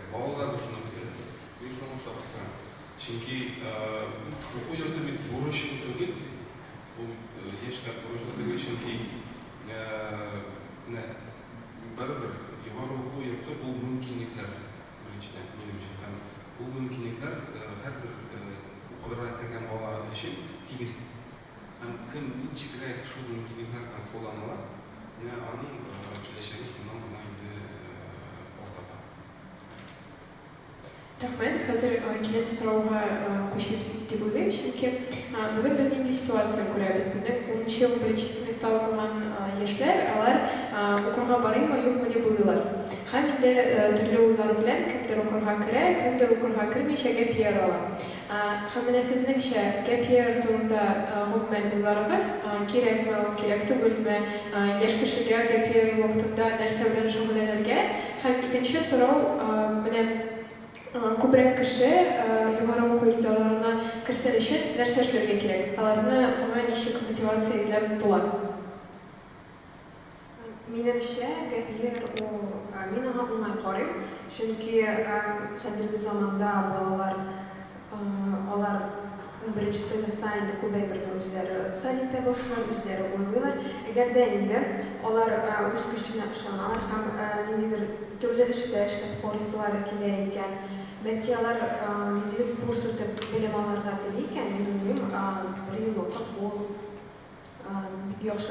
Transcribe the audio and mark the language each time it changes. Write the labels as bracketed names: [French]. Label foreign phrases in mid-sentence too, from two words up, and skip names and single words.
[Uzbek] Bolalar shuni bitiradi. Men shuni o'xshab turaman. Chunki o'quv yurti bo'lishi o'zida bu yoshlar bo'lishi chunki baribir yuqori o'quv yurti bu mumkinliklar birinchidan mening uchun ham bu mumkinliklar har bir o'qib kirgan bola uchun tegis. Ham kim nechigrak shu mumkinliklar bilan qo'llaniladi, uning kelajagi shundan endi ortda. [Tatar] Рахмет, хәзер киләсе сорауга күчеп дип уйлыйм, чөнки бүген без нинди ситуация күрәбез. Безнең 10нчы, 11нче сыйныфта укыган яшьләр, алар укырга барыймы, юкмы дип уйлыйлар. Һәм инде төрле уйлар белән кемдер укырга керә, кемдер укырга кермичә [English] gap year [Tatar] ала. Һәм менә сезнеңчә [English] gap year [Tatar] турында гомумән уйларыгыз кирәкме, кирәк түгелме, яшь кешегә [English] gap year [Tatar] вакытында нәрсә белән шөгыльләнергә? Һәм икенче сорау менә күбрәк кеше югары уку йортларына керсен өчен нәрсә эшләргә кирәк? Аларны моңа ничек мотивация итләп була? Минемчә, [English] gap year [Tatar] мин аңа уңай карыйм, чөнки хәзерге заманда балалар алар 11нче сыйныфта инде күбәйберне үзләре хәл итә башлар, үзләре уйлыйлар. Әгәр дә инде алар үз көченә ышаналар һәм ниндидер төрле эштә эшләп карыйсылары килә икән, бәлки алар ниндидер курс үтеп белем алырга тели икән, мин уйлыйм, бер ел вакыт ул бик яхшы.